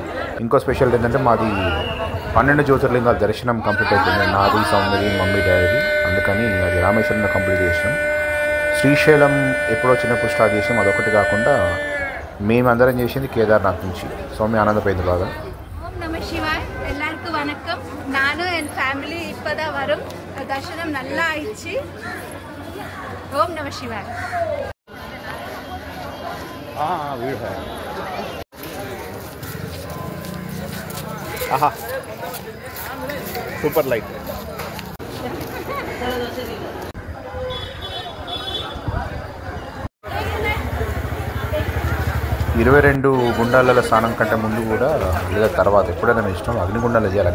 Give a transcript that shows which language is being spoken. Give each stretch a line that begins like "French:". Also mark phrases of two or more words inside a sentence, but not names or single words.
Telugu: ఇంకో స్పెషాలిటీ ఏంటంటే మాది 12 జ్యోతిర్లింగాల దర్శనం కంప్లీట్ అయిపోయింది. నాది, సౌందర్య, మమ్మీ, డాడీ. అందుకని అది రామేశ్వరంలో కంప్లీట్ చేసినాం. శ్రీశైలం ఎప్పుడో చిన్నప్పుడు స్టార్ట్ చేసాం. అదొకటి కాకుండా మేమందరం చేసింది కేదార్నాథ్ నుంచి. స్వామి ఆనందపోయింది బాగా.
Tamil: ஓம் நம சிவாய். எல்லாருக்கும் வணக்கம். நானும் என் ஃபேமிலி இப்போதான் வரும். தர்சனம் நல்லா ஆயிடுச்சு. ஓம் நம சிவாய்.
Telugu: ఆహా
English: super light.
Telugu: 22 గుండాలలో స్నానం కంటే ముందు కూడా లేదా తర్వాత ఎప్పుడైనా మీ ఇష్టం అగ్నిగుండాలు చేయాలి.